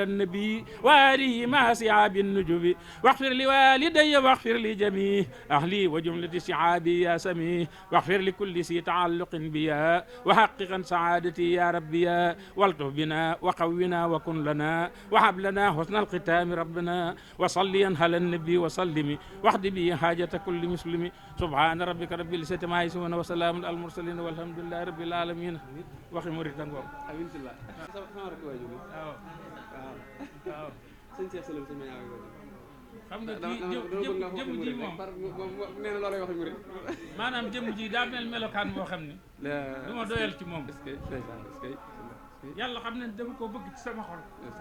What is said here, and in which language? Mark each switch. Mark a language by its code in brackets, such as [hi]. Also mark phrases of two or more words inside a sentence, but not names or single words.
[ar] النبي وآله مع سعاب النجوم واغفر لوالدي واغفر لجميع أهلي وجملة سعابي يا سميع واغفر لكل ذي تعلق بيا وحققا سعادتي يا ربي يا والطف بنا وقونا وكن لنا وهب لنا حسن الختام ربنا وصليا على النبي وسلم واحد به حاجة كل مسلم سبحان ربك رب العزة عما يصفون وسلام على المرسلين والحمد لله رب العالمين [wo] waxi murid dang ko amin billah sama rek waju waaw waaw seigne Cheikh Salam sama ñaaw xam nga jëm ji moom nee na loolay waxi murid maanaam jëm ji daa mel melokaan boo xam ne du ma doyal ci moom yàlla xam ne dama ko bëgg ci sama xol